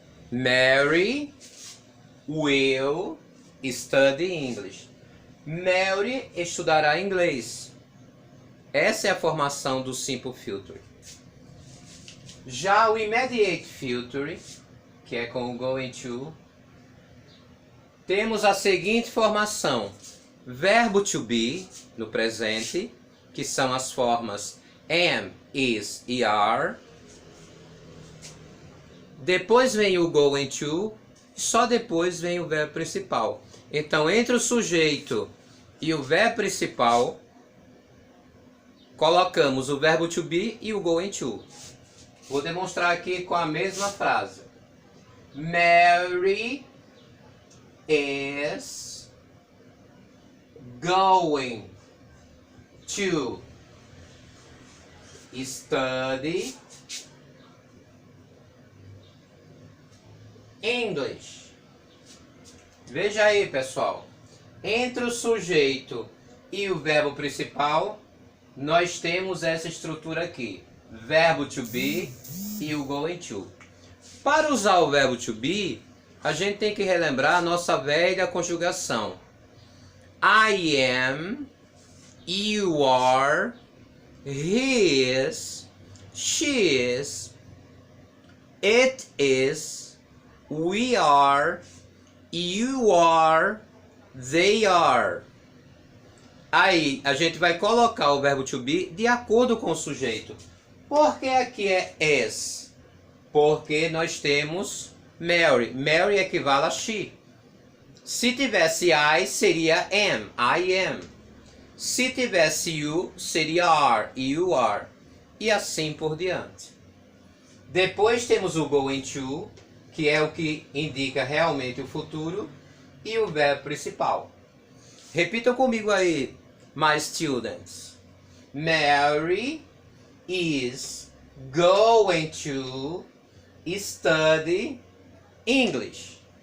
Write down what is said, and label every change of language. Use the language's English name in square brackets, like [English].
[English] Mary will study English. [Portuguese] Mary estudará inglês. Essa é a formação do simple future. Já o immediate future, que é com o going to, temos a seguinte formação: verbo to be no presente, que são as formas am, is e are. Depois vem o going to, só depois vem o verbo principal. Então, entre o sujeito e o verbo principal, colocamos o verbo to be e o going to. Vou demonstrar aqui com a mesma frase. [English] Mary is going to study English. [Portuguese] Veja aí, pessoal. Entre o sujeito e o verbo principal, nós temos essa estrutura aqui: verbo to be e o going to. Para usar o verbo to be, a gente tem que relembrar a nossa velha conjugação. [English] I am, you are, he is, she is, it is, we are, you are, they are. [Portuguese] Aí a gente vai colocar o verbo to be de acordo com o sujeito. Por que aqui é is? Porque nós temos Mary. Mary equivale a she. Se tivesse I, seria am. [English] I am. [Portuguese] Se tivesse you, seria are. [English] You are. [Portuguese] E assim por diante. Depois temos o going to, que é o que indica realmente o futuro, e o verbo principal. Repitam comigo aí, [English] my students. Mary is going to study English.